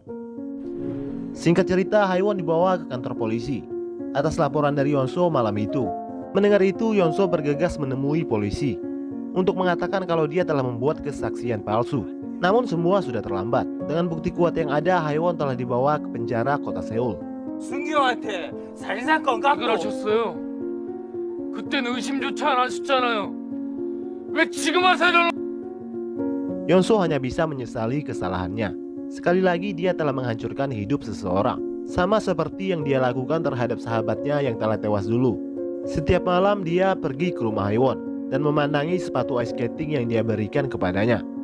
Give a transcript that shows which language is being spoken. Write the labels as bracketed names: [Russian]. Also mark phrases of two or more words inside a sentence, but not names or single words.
[Indonesian] Singkat cerita, Haiwon dibawa ke kantor polisi atas laporan dari Yeonso malam itu. Mendengar itu, Yeonso bergegas menemui polisi untuk mengatakan kalau dia telah membuat kesaksian palsu. Namun semua sudah terlambat. Dengan bukti kuat yang ada, Haiwon telah dibawa ke penjara kota Seoul. [Korean] 순기형한테 살인사건 갖고 그러셨어요. 그땐 의심조차 안 하셨잖아요. 왜 지금 와서 [Indonesian] Yeonso hanya bisa menyesali kesalahannya. Sekali lagi dia telah menghancurkan hidup seseorang. Sama seperti yang dia lakukan terhadap sahabatnya yang telah tewas dulu. Setiap malam dia pergi ke rumah Haiwon dan memandangi sepatu [English] ice skating [Indonesian] yang dia berikan kepadanya.